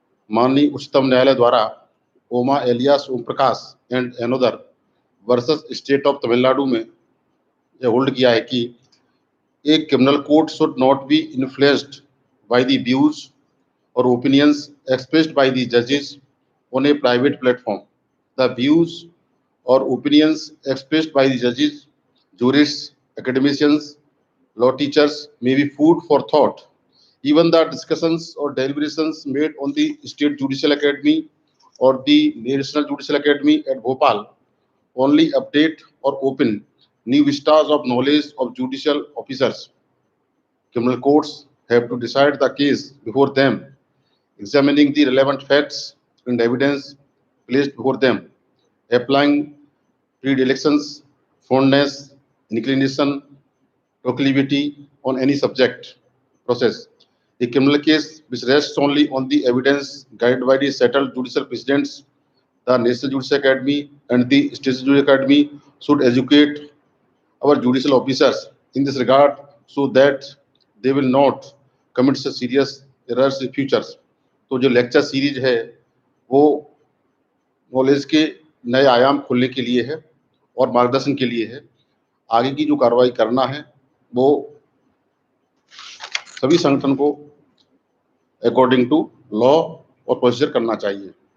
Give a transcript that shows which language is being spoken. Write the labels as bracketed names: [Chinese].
[Hindi] माननीय उच्चतम न्यायालय द्वारा [English] Oma alias Om Prakash and another versus state of Tamil Nadu [Hindi] में यह होल्ड किया है कि [English] एक criminal court should not be influenced by the views और opinions expressed by the जजेस on A private platform. The views or opinions expressed by the judges, jurists, academicians, law teachers may be food for thought. Even the discussions or deliberations made on the State Judicial Academy or the National Judicial Academy at Bhopal only update or open new vistas of knowledge of judicial officers. Criminal courts have to decide the case before them, examining the relevant facts and evidence placed before them, applying predilections, fondness, inclination, proclivity on any subject process. A criminal case which rests only on the evidence guided by the settled judicial precedents, the National Judicial Academy and the State Judicial Academy should educate our judicial officers in this regard so that they will not commit serious errors in futures. [Hindi] तो जो lecture series है वो knowledge के नए आयाम खोलने के लिए है और मार्गदर्शन के लिए है। आगे की जो कार्रवाई करना है वो सभी संगठन को अकॉर्डिंग टू लॉ और प्रोसीजर करना चाहिए।